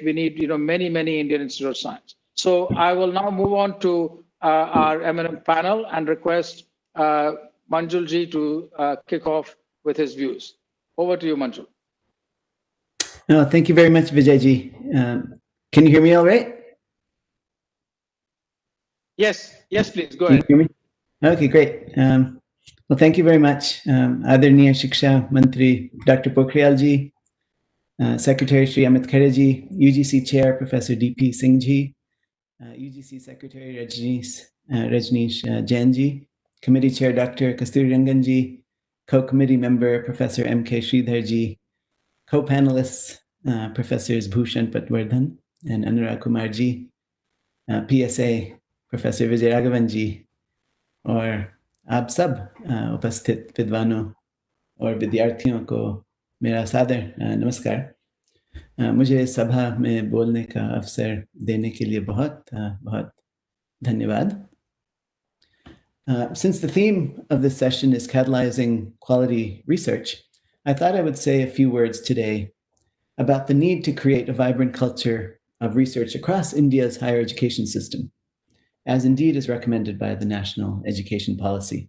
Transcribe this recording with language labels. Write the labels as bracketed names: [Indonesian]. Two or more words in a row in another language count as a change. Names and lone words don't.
[English] We need, many, many Indian Institutes of Science. So I will now move on to our Eminem panel and request Manjul ji to kick off with his views. Over to you, Manjul. No, thank you very much, Vijayji. Can you hear me all right? Yes, please, go Can you ahead. hear me? Okay, great. Well, thank you very much. [Hindi] आदरणीय शिक्षा मंत्री [English] Dr. Pokhriyal-ji, Secretary Shri Amit Khare-ji, UGC Chair Professor D.P. Singh-ji, UGC Secretary Rajneesh Jain-ji, Committee Chair Dr. Kasturi Rangan-ji, Co-Committee Member Professor M.K. Sridhar-ji, Co-panelists Professors Bhushan Patwardhan and Anurag Kumar-ji, PSA Professor Vijay Raghavan-ji, [Hindi] और आप सब उपस्थित विद्वानों और विद्यार्थियों को मेरा सादर नमस्कार। मुझे सभा में बोलने का अवसर देने के लिए बहुत बहुत धन्यवाद। [English] Since the theme of this session is catalyzing quality research, I thought I would say a few words today about the need to create a vibrant culture of research across India's higher education system, as indeed is recommended by the National Education Policy.